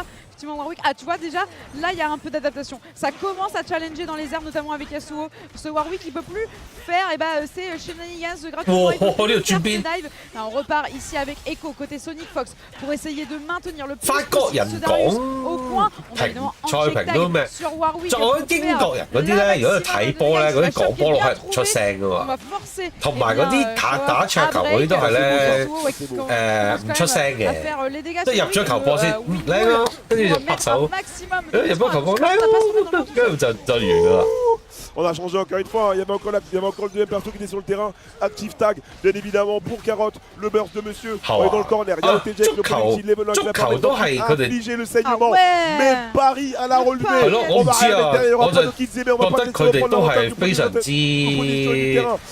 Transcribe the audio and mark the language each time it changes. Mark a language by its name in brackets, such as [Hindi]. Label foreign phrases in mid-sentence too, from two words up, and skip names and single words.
[French] Effectivement Warwick, tu vois déjà là il y a un peu d'adaptation, ça commence à challenger dans les airs notamment avec Yasuo. Ce Warwick il peut plus faire ces shenanigans gratuitement, dive. On repart ici avec Echo côté Sonic Fox pour essayer de maintenir le plus possible ce Darius au point. On va évidemment en [English] check tag [French] sur Warwick pour faire [Cantonese] 嗰啲咧，如果睇波咧，嗰啲講波落係唔出聲噶嘛。同埋嗰啲打桌球嗰啲都係咧， 唔出聲嘅，即係入咗球波先靚咯，跟住就拍手，入咗球波靚，跟住就完㗎啦。 [French] On a changé encore une fois, il y avait encore le deuxième perso qui était sur le terrain. [English] Active tag, [French] bien évidemment, pour Carotte, le burst de monsieur. On est dans le corner, il y a le TJ avec le projectile level 1 qui va permettre d'infliger le saignement. Mais Paris à la relevée. On va rien mettre derrière, il n'y aura pas de Kizeme, on va pas laisser reprendre le terrain.